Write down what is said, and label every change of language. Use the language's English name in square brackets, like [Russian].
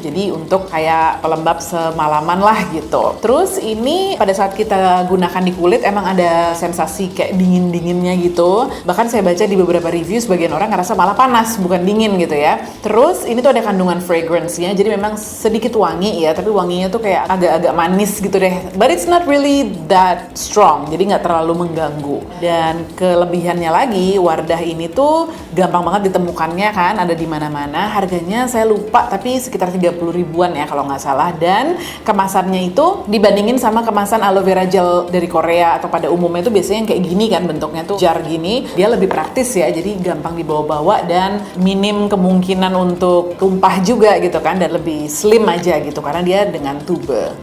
[Indonesian] Jadi untuk kayak pelembab semalaman lah gitu. Terus ini pada saat kita gunakan di kulit emang ada sensasi kayak dingin-dinginnya gitu. Bahkan saya baca di beberapa review sebagian orang ngerasa malah panas bukan dingin gitu ya. Terus ini tuh ada kandungan fragrance-nya. Jadi memang sedikit wangi ya, tapi wanginya tuh kayak agak-agak manis gitu deh. [English] But it's not really that strong. [Indonesian] Jadi nggak terlalu mengganggu. Dan kelebihannya lagi, Wardah ini tuh gampang banget ditemukannya kan, ada di mana-mana. Harganya saya lupa tapi sekitar 30 ribuan ya kalau nggak salah. Dan kemasannya itu dibandingin sama kemasan aloe vera gel dari Korea atau pada umumnya itu biasanya yang kayak gini kan bentuknya tuh jar gini, dia lebih praktis ya, jadi gampang dibawa-bawa dan minim kemungkinan untuk tumpah juga gitu kan, dan lebih slim aja gitu karena dia dengan tube.